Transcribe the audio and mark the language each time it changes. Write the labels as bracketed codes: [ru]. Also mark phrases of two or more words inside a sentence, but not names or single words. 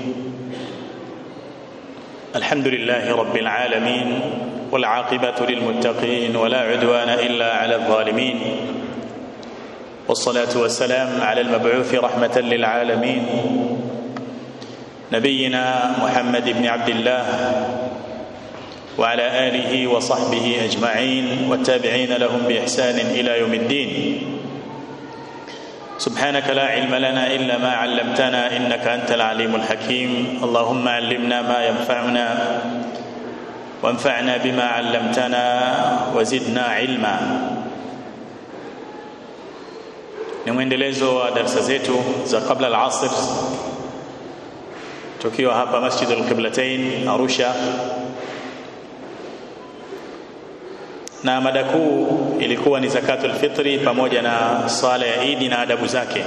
[ar] الحمد لله رب العالمين والعاقبة للمتقين ولا عدوان إلا على الظالمين، والصلاة والسلام على المبعوث رحمة للعالمين نبينا محمد بن عبد الله وعلى آله وصحبه أجمعين والتابعين لهم بإحسان إلى يوم الدين. سبحانك لا علم لنا إلا ما علمتنا إنك أنت العليم الحكيم. اللهم علمنا ما ينفعنا وانفعنا بما علمتنا وزدنا علما. [sw] Ni mwendelezo wa darasa zetu za kabla al-asr tukiwa hapa Masjid al-Qiblatain Arusha, na mada kuu ilikuwa ni [ar] زكاة الفطر [sw] pamoja na sala ya Eid na adabu zake.